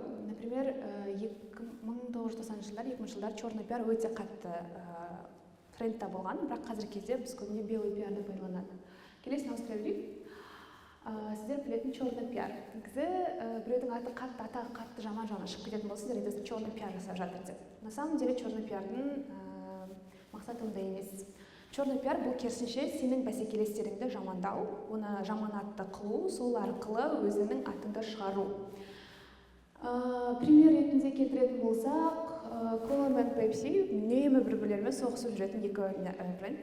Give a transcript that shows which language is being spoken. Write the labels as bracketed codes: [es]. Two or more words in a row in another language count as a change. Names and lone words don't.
[kk] Например, 1990 жылдар, 2000 жылдар [ru] черный пиар [kk] өте қатты трендта болған, бірақ қазіргі кезде біз көбіне белый пиарды пайдаланады. Келесін ауыстыра берейік. Сіздер білетін [ru] черный пиар. [kk] Негізі біреудің атағы қатты жаман шығып кететін болса, сіздер айтасыз, [ru] черный пиар [kk] жасап жатыр деп. [ru] На самом деле черный пиардың [kk] мақсаты ондай емес. [ru] Черный пиар [kk] бұл керісінше сенің бәсекелестеріңді жамандау, оны жаман атты қылу, сол арқылы өзінің атыңды шығару. Пример ретінде келтіретін болсақ, Cola мен Pepsi үнемі бір-бірлерімен соғысып жүретін екі бренд.